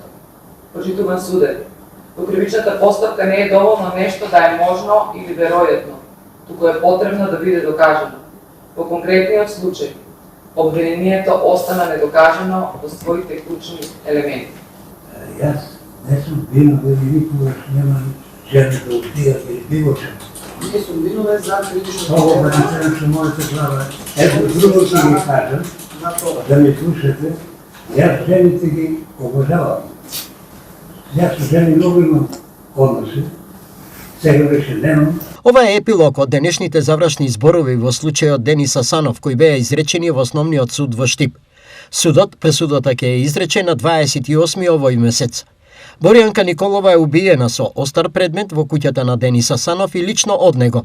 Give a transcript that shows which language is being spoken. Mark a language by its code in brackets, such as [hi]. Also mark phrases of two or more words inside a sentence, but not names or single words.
[mk] Почитуван суде, во кривичната постапка не е доволно нешто да е можно или веројатно, туку е потребно да биде докажано. Во конкретниот случај, обвинението остана недокажано во своите клучни елементи. Јас не сум виновен и никогаш немам жена да убијам или било чего. Не сум виновен за критично [sr] Ovo ograničeno što možete gledati. Evo, drugo ću mi kažem, da mi slušate, ja [mk] жените ги обожавам. Ја су жени много имам односе, сега веќе немам. Ова е епилог од денешните завршни зборови во случајот Денис Асанов, кои беа изречени во Основниот суд во Штип. Пресудата ќе е изречена на 28 овој месец. Боријанка Николова е убиена со остар предмет во куќата на Денис Асанов и лично од него.